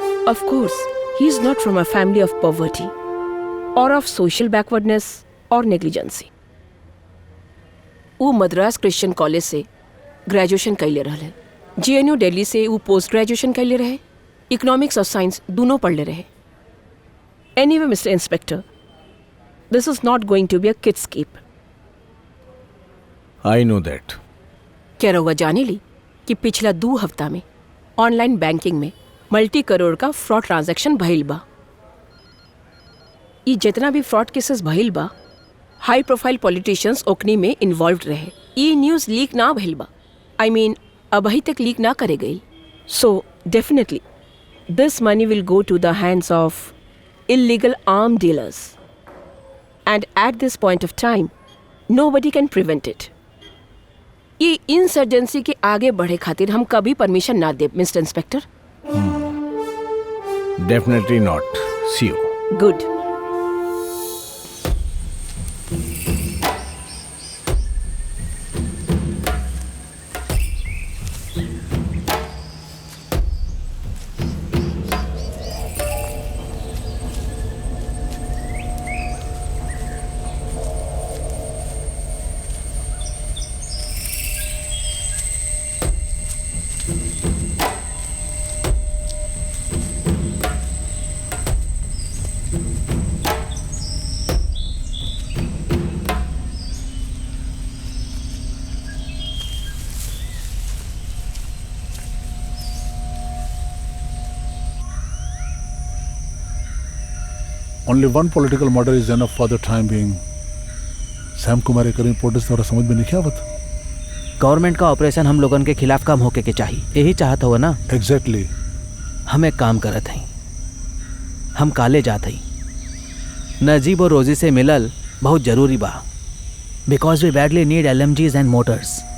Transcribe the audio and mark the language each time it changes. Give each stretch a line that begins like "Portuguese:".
English: Of course, he is not from a family of poverty or of social backwardness or negligence.
Bhojpuri: वो Madras Christian college से graduation कैले रहे। JNU Delhi से वो post graduation कैले रहे। इकोनॉमिक्स और साइंस दोनों पढ़ले रहे।
English: Anyway mister inspector, this is not going to be a kidscape. I know that.
Bhojpuri: क्या रहुआ जाने ली कि पिछला 2 हफ्ता में ऑनलाइन बैंकिंग में मल्टी करोड़ का फ्रॉड ट्रांजैक्शन भइल बा। ये जितना भी फ्रॉड केसेस भइल बा, हाई प्रोफाइल पॉलिटिशियंस ओकनी में इन्वॉल्व रहे। ये न्यूज़ लीक ना भइल बा।
English: I mean
Bhojpuri: अभी तक लीक ना करे गई।
English: So definitely This money will go to the hands of illegal arm dealers. And at this point of time, nobody can prevent it.
Bhojpuri: ये इंसर्जेंसी के आगे बढ़े खातिर हम कभी परमिशन ना दे,
English: Mister inspector. Definitely not. See you. Good. Only one political murder is enough for the time being.
Bhojpuri: Sam Kumar एक report से समझ में नहीं आवत। गवर्नमेंट का ऑपरेशन हम लोगन के खिलाफ काम होके के चाहिए, यही चाहत हो ना।
English: Exactly.
Bhojpuri: हम एक काम करत हई, हम काले जात हई, नजीब और रोजी से मिलल बहुत जरूरी बा,
English: Because we badly need LMGs and motors.